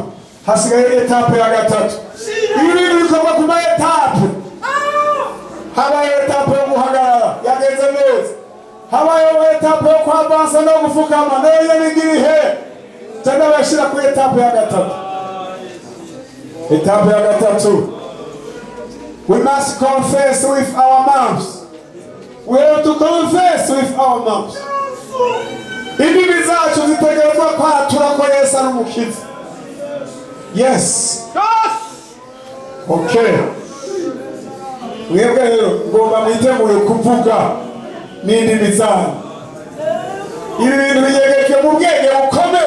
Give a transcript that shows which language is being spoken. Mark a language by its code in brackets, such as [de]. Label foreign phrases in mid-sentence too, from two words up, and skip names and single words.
[rn] Hasigaye etape ya gatatu. Ibi bintu bikorwa ku ma etape. Habaye etape yo guhagarara yagenze neza, habayeho etape yo kwavansa no gufukama nayo nigirihe cyangwa bashira ku etape ya gatatu. Etape ya gatatu, [en] we must confess with our mouths. We have to confess with our mouths. [rn] Indimi zacu zitegerezwa kwatura ko Yesu ari umukiza. [en] Yes. Okay. [rn] Mwebwe rero ngomba mwitegure kuvuga n'indimi zanyu. Ibi bintu binyegejwe mu bwenge bukomeye.